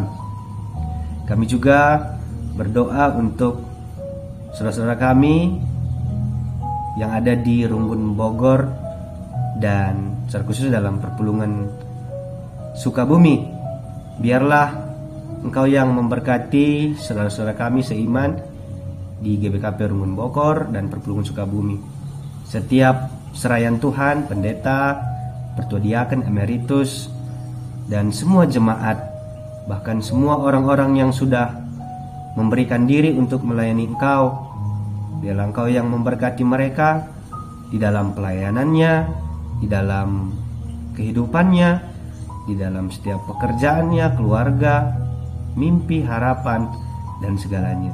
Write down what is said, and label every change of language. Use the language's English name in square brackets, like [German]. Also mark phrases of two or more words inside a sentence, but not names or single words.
[Indonesian] Kami juga berdoa untuk saudara-saudara kami yang ada di Runggun Bogor dan secara khusus dalam perpulungan Sukabumi. Biarlah Engkau yang memberkati saudara-saudara kami seiman di GBKP Runggun Bogor dan perpulungan Sukabumi. Setiap serayan Tuhan, pendeta, pertua diaken, emeritus, dan semua jemaat, bahkan semua orang-orang yang sudah memberikan diri untuk melayani Engkau, biarlah Engkau yang memberkati mereka di dalam pelayanannya, di dalam kehidupannya, di dalam setiap pekerjaannya, keluarga, mimpi, harapan, dan segalanya.